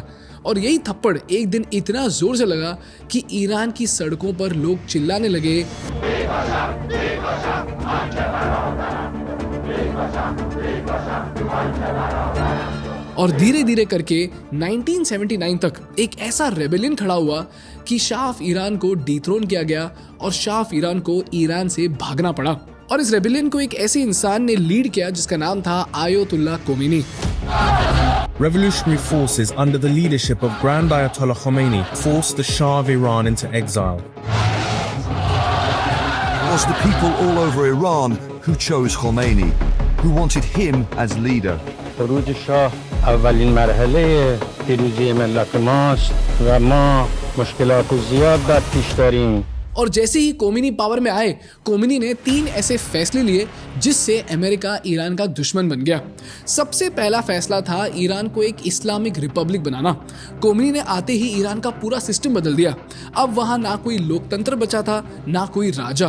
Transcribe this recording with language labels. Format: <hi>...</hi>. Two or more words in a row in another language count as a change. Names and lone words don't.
<hi>और यही थप्पड़ एक दिन इतना जोर से लगा कि ईरान की सड़कों पर लोग चिल्लाने लगे, और धीरे धीरे करके 1979 तक एक ऐसा रेबेलियन खड़ा हुआ कि</hi> <en>Shah of Iran</en> <hi>को डिथ्रोन किया गया और</hi> <en>Shah of Iran</en> <hi>को ईरान से भागना पड़ा। और इस रेबेलियन को एक ऐसे इंसान ने लीड किया जिसका नाम था आयतुल्लाह खोमेनी।</hi> <en>Revolutionary forces under the leadership of Grand Ayatollah Khomeini forced the Shah of Iran into exile. It was the people all over Iran who chose Khomeini, who wanted him as leader.</en> <fa>خروج شاه اولین مرحله پیروزی ملت ماست و ما مشکلات زیاد در پیش داریم.</fa> <hi>और जैसे ही खोमेनी पावर में आए, खोमेनी ने 3 ऐसे फैसले लिए जिससे अमेरिका ईरान का दुश्मन बन गया। सबसे पहला फैसला था ईरान को एक</hi> <en>Islamic Republic</en> <hi>बनाना। खोमेनी ने आते ही ईरान का पूरा सिस्टम बदल दिया। अब वहां ना कोई लोकतंत्र बचा था, ना कोई राजा।</hi>